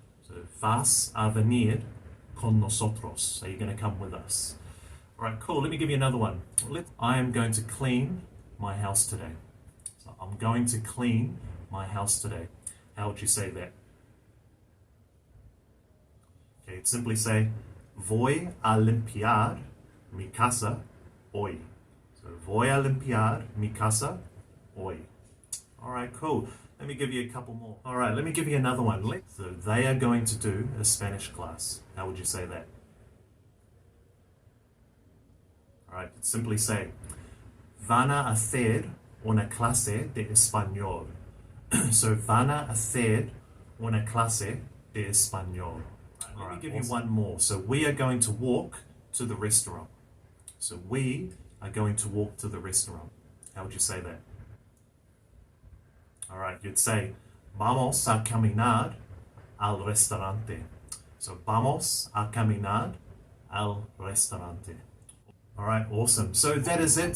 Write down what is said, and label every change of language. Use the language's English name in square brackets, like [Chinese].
[Spanish] So vas a venir con nosotros. [English] So you're going to come with us. All right, cool. Let me give you another one. I am going to clean my house today. So I'm going to clean my house today. How would you say that? Okay, simply say, [Spanish] voy a limpiar mi casa hoy. So voy a limpiar mi casa hoy. [English] All right, cool. Let me give you a couple more. All right, let me give you another one. So they are going to do a Spanish class. How would you say that? All right, simply say, [Spanish] van a hacer una clase de español. So van a hacer una clase de español. [English] All right, let me give you one more. So we are going to walk to the restaurant. So we are going to walk to the restaurant. How would you say that? All right, you'd say, [Spanish] vamos a caminar al restaurante. [English] So [Spanish] vamos a caminar al restaurante. [English] All right, awesome. So that is it.